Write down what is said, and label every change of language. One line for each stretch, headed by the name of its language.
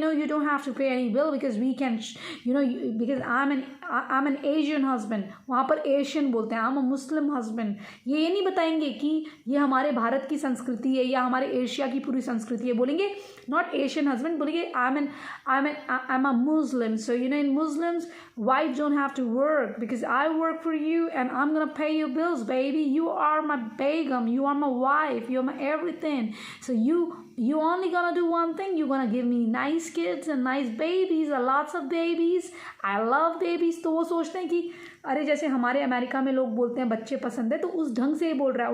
English: No, you don't have to pay any bill because we can, because I am an Asian husband.
Hindi: वहाँ पर Asian बोलते हैं,
English: I am a Muslim husband.
Hindi: ये नहीं बताएंगे कि ये हमारे भारत की संस्कृति है या हमारे एशिया की पूरी संस्कृति है। बोलेंगे
English: not Asian husband,
Hindi: बोलेंगे
English: I am a Muslim. So in Muslims wives don't have to work because I work for you and I'm gonna pay your bills, baby. You are my begum, you are my wife, you are my everything. So you only gonna do one thing, you're gonna give me nice kids and nice babies and lots of babies. I love babies.
Hindi: तो वो सोचते हैं कि अरे जैसे हमारे America में लोग बोलते हैं बच्चे पसंद है, तो उस ढंग से ये बोल रहा है।